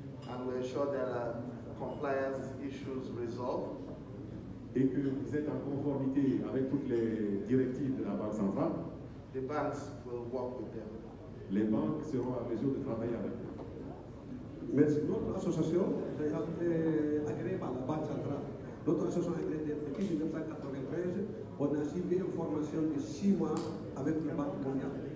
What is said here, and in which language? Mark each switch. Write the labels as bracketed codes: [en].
[en] and we ensure there are compliance issues resolved, [fr] et que vous êtes en conformité avec toutes les directives de la Banque centrale, [en] the banks will work with them. [fr] Les banques seront à mesure de travailler avec vous. Merci. Notre association est agréée par la Banque centrale. Notre association est agréée depuis 1993. On a suivi une formation de 6 mois avec la Banque mondiale.